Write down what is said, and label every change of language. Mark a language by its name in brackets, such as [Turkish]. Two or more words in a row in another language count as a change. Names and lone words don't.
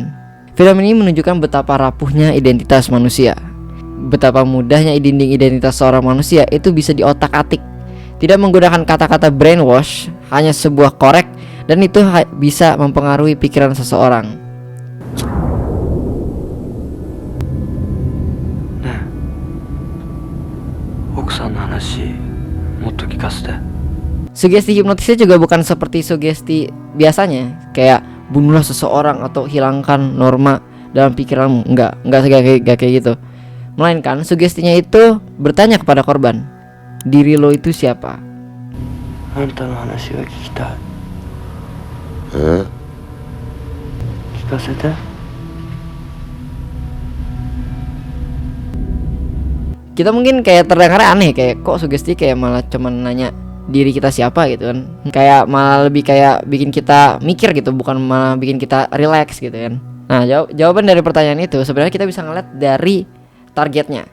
[Indonesian] Film ini menunjukkan betapa rapuhnya identitas manusia, betapa mudahnya dinding identitas seorang manusia itu bisa diotak-atik. Tidak menggunakan kata-kata brainwash, hanya sebuah korek, dan itu bisa mempengaruhi pikiran seseorang. Nah, [Japanese] 奥さんの話もっと聞かせて. [Indonesian] Sugesti hipnotisnya juga bukan seperti sugesti biasanya, kayak bunuhlah seseorang atau hilangkan norma dalam pikiranmu. Enggak kayak gitu. Melainkan sugestinya itu bertanya kepada korban, diri lo itu siapa? [Japanese] あんたの話は聞きたい. 聞かせて. [Indonesian] Kita mungkin kayak terdengar aneh, kayak kok sugesti kayak malah cuman nanya diri kita siapa gitu kan. Kayak malah lebih kayak bikin kita mikir gitu, bukan malah bikin kita relax gitu kan. Nah, jawaban dari pertanyaan itu sebenarnya kita bisa ngeliat dari targetnya.